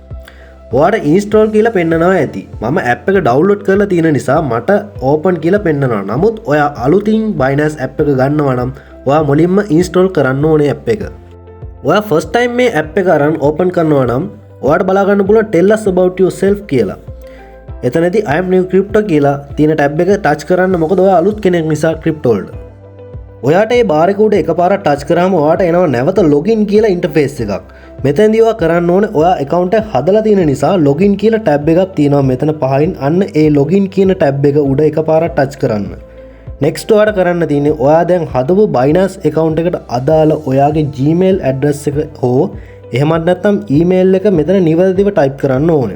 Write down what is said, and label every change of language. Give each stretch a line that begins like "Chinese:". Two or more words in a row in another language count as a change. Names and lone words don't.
Sinhala: ඔයාලට install කියලා පෙන්නනවා ඇති. මම app එක download කරලා තියෙන නිසා මට open කියලා පෙන්නනවා. නමුත් ඔයා අලුතින් Binance app එක ගන්නවා නම් ඔයා මුලින්ම install කරන්න ඕනේ app එක. ඔයා
English: first time
Sinhala: මේ app එක අරන් open කරනවා නම් ඔයාලට බලා ගන්න පුළුවන්
English: tell us about yourself
Sinhala: කියලා. එතනදී
English: I am new crypto
Sinhala: කියලා තියෙන ටැබ් එක ටච් කරන්න. මොකද ඔයා අලුත් කෙනෙක් නිසා ක්‍රිප්ටෝ වලට. ඔයාට මේ බාර් එක උඩ එකපාරක් ටච් කරාම ඔයාට එනවා නැවත login කියලා ඉන්ටර්ෆේස් එකක්. මෙතනදී ඔයා කරන්න ඕනේ ඔයා account එක හදලා තියෙන නිසා login කියලා ටැබ් එකක් තියෙනවා මෙතන පහින්. අන්න ඒ login කියන ටැබ් එක උඩ එකපාරක් ටච් කරන්න. next ඔයාට කරන්න තියෙන්නේ ඔයා දැන් හදපු Binance account එකට අදාළ ඔයාගේ Gmail address එක හෝ එහෙමත් නැත්නම් email එක මෙතන නිවැරදිව type කරන්න ඕනේ.